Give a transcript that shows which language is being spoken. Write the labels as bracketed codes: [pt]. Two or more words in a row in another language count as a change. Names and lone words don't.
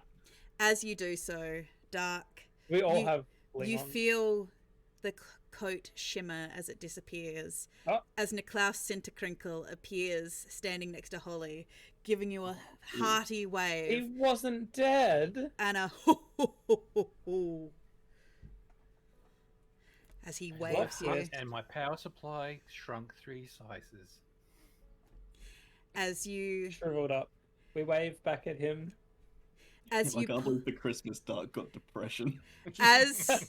[en] As you do so, Dark, We all You- have bling you on. feel the coat shimmer as it disappears. Oh. As Niklaus Sinterkrinkel appears standing next to Holly, giving you a hearty He wave wasn't dead. and a ho ho ho ho ho as he waves you. And my power supply shrunk 3 sizes. As you Shriveled up. We wave back at him. as I you can't believe the Christmas Dark got depression as